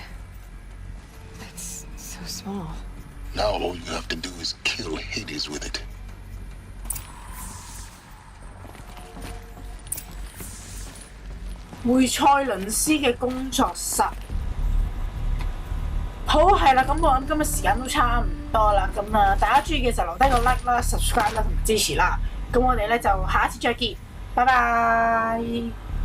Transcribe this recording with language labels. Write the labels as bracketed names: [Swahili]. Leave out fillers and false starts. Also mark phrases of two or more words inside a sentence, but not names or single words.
[English] It's so small. Now all you have to do is kill Hades with it. [Cantonese] 梅賽倫斯嘅工作室。好係啦，咁我諗今日時間都差唔多啦，咁啊大家中意嘅就留低個 like 啦、subscribe 啦同支持啦，咁我哋咧就下一次再見，拜拜。